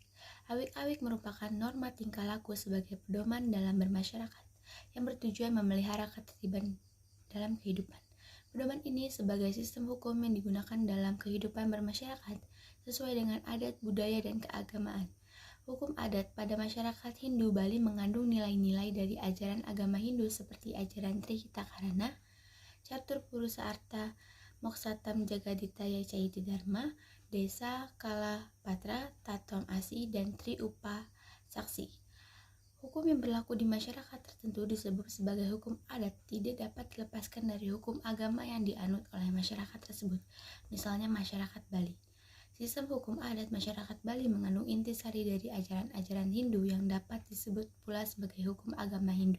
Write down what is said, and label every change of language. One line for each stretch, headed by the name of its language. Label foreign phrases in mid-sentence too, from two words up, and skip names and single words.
Indonesian: Awik-awik merupakan norma tingkah laku sebagai pedoman dalam bermasyarakat yang bertujuan memelihara ketertiban dalam kehidupan. Pedoman ini sebagai sistem hukum yang digunakan dalam kehidupan bermasyarakat sesuai dengan adat, budaya, dan keagamaan. Hukum adat pada masyarakat Hindu Bali mengandung nilai-nilai dari ajaran agama Hindu seperti ajaran Trihita-karana, Catur Purusa Arta, Moksatam Jagaditaya Caiti Dharma, Desa Kala Patra, Tatom Asi, dan Tri Upa Saksi. Hukum yang berlaku di masyarakat tertentu disebut sebagai hukum adat tidak dapat dilepaskan dari hukum agama yang dianut oleh masyarakat tersebut, misalnya masyarakat Bali. Sistem hukum adat masyarakat Bali mengandung intisari dari ajaran-ajaran Hindu yang dapat disebut pula sebagai hukum agama Hindu.